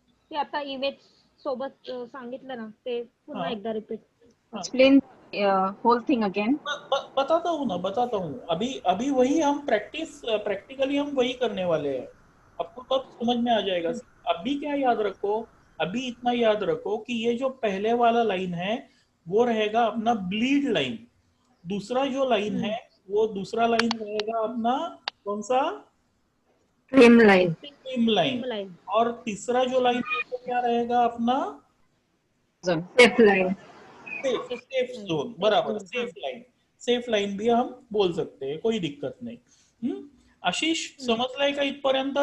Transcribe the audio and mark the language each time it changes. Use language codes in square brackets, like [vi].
[mr] ते आता इमेज सोबत सांगितलं ना ते पुन्हा हाँ, एकदा रिपीट. हाँ, [en] Explain whole thing again. [hi] बताता हूँ अभी अभी वही हम प्रैक्टिकली हम वही करने वाले हैं। आपको तब समझ में आ जाएगा। अभी क्या याद रखो, अभी इतना याद रखो कि ये जो पहले वाला लाइन है वो रहेगा अपना ब्लीड लाइन। दूसरा जो लाइन है वो दूसरा लाइन रहेगा अपना कौन सा, [en] Trim line. [hi] Trim line. [en] Line. [hi] और तीसरा जो लाइन है वो क्या रहेगा अपना [en] Safe line. [hi] Safe zone. बराबर, सेफ लाइन। सेफ लाइन भी हम बोल सकते हैं, कोई दिक्कत नाही। [mr] आशिष समजलाय का इथपर्यंत?